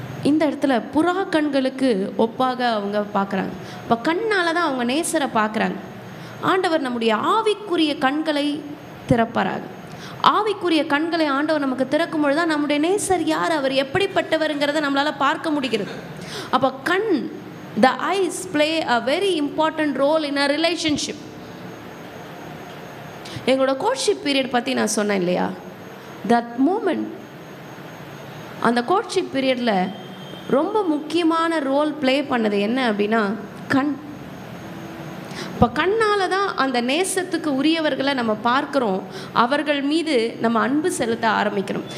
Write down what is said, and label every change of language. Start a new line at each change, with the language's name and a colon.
Tamil: இந்த இடத்துல புறா கண்களுக்கு ஒப்பாக அவங்க பார்க்குறாங்க. இப்போ கண்ணால் தான் அவங்க நேசரை பார்க்குறாங்க. ஆண்டவர் நம்முடைய ஆவிக்குரிய கண்களை திறப்பாராக. ஆவிக்குரிய கண்களை ஆண்டவர் நமக்கு திறக்கும் பொழுது தான் நம்முடைய நேசர் யார், அவர் எப்படிப்பட்டவருங்கிறத நம்மளால் பார்க்க முடிகிறது. அப்போ கண்,
English: the eyes play a very important role in a relationship.
Tamil: எங்களோட கோட்ஷிப் பீரியட் பற்றி நான் சொன்னேன் இல்லையா, தட் மூமெண்ட், அந்த கோட்ஷிப் பீரியடில் ரொம்ப முக்கியமான ரோல் ப்ளே பண்ணது என்ன அப்படின்னா கண். இப்போ கண்ணால் தான் அந்த நேசத்துக்கு உரியவர்களை நம்ம பார்க்குறோம், அவர்கள் மீது நம்ம அன்பு செலுத்த ஆரம்பிக்கிறோம்.